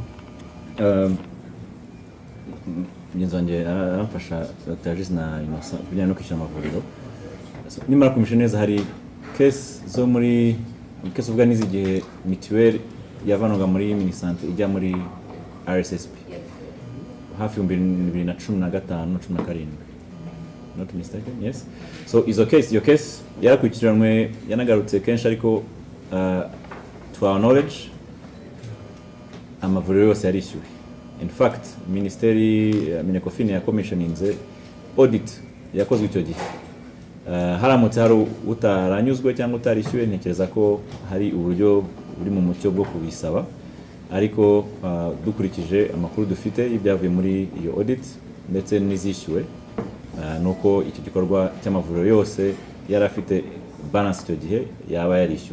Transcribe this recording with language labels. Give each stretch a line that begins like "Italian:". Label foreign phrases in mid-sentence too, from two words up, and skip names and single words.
Kinyarwanda: Mugenzi wanjye aramfasha Dr. Jis na Innocent kujyana no kwishyura amavuriro. Nimara kumisha neza, hari case zo muri case uvuga n'izigihe mituweli yavanaga muri minisante ijya muri RSSB hafi 2015-17,
English: not mistaken, yes.
Kinyarwanda: So iyo case yarakurikiranwe, yanagarutse kenshi, ariko
English: to our knowledge
Kinyarwanda: amavuriro yose yarishyuwe.
English: In fact,
Kinyarwanda: Ministeri Minecofin ya commissioninze audit yakozwe icyo gihe. Haramutse hari utaranyuzwe cyangwa utarishyuwe, ntekereza ko hari uburyo buri mu mucyo bwo kubisaba, ariko dukurikije amakuru dufite y'ibyavuye muri iyo audit ndetse n'izishyuwe, nuko icyo gikorwa cy'amavuriro yose yari afite balance icyo gihe yaba yarishyuwe.